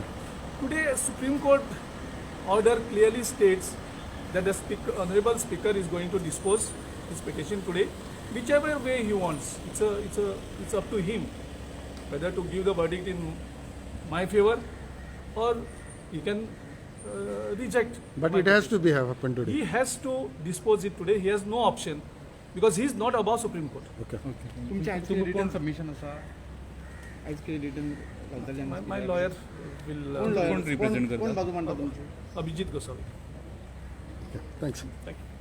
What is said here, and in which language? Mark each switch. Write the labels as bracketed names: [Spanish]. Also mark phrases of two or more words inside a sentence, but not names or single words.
[English] Today, Supreme Court order clearly states that the Honorable Speaker is going to dispose his petition today, whichever way he wants. It's up to him whether to give the verdict in my favor or he can reject. But my it has to petition. be happened today. He has to dispose it today. He has no option because he is not above Supreme Court. Okay. [Konkani] तुमच्या आज कितें [English] written submission [Konkani] आसा? आज कितें रिटन घालतले? [English] My lawyer will [Konkani] कोण represent करता? कोण बाजू मांडटा तुमची? Abhijit Gosavi. [English] Okay. Thanks. Thank you.